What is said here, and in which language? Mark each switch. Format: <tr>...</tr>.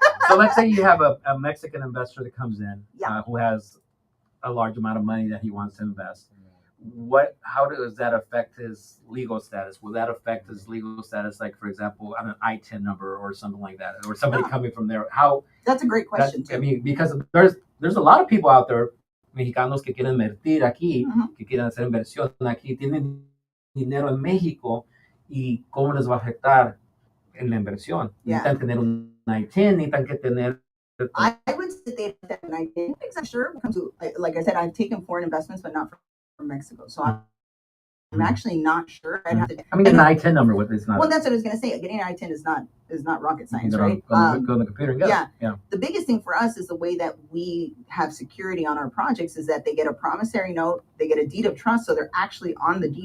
<en>So let's say you have a Mexican investor that comes in who has a large amount of money that he wants to invest. How does that affect his legal status? Will that affect his legal status, like, for example, on an ITIN number or something like that, or somebody coming from there? That's a great question. I mean, because there's a lot of people out there,</en> <es>mexicanos que quieren invertir aquí, que quieren hacer inversión aquí, tienen dinero en México, y cómo les va a afectar en la inversión. Necesitan tener un ITIN, necesitan que tener.</es> <en>I would say they have an ITIN. I'm sure. Like I said, I've taken foreign investments, but not from Mexico. So I'm actually not sure. I'd have to. I mean, an ITIN number with it's not. Well, that's what I was going to say. Getting an ITIN is not rocket science, right? Go on the computer and get it. Yeah. The biggest thing for us is the way that we have security on our projects is that they get a promissory note, they get a deed of trust, so they're actually on the deed.</en>